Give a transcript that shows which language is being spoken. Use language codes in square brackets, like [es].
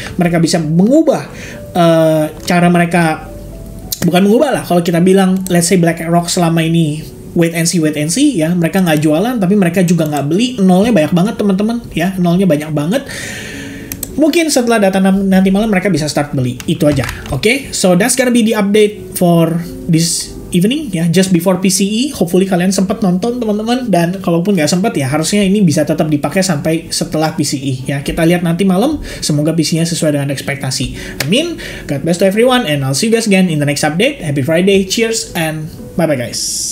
[id] Mereka bisa mengubah cara mereka, bukan mengubah lah, kalau kita bilang [en] let's say [id] BlackRock selama ini [en] wait and see [id] ya, mereka nggak jualan tapi mereka juga nggak beli, nolnya banyak banget teman-teman ya, nolnya banyak banget. Mungkin setelah data nanti malam mereka bisa start beli, itu aja. [en] Oke, so that's gonna be the update for this evening ya, just before PCE. [id] Hopefully kalian sempat nonton teman-teman, dan kalaupun nggak sempat ya harusnya ini bisa tetap dipakai sampai setelah PCE ya. Kita lihat nanti malam, semoga PCE-nya sesuai dengan ekspektasi. Amin. [en] God bless to everyone and I'll see you guys again in the next update. Happy Friday, cheers and bye bye guys.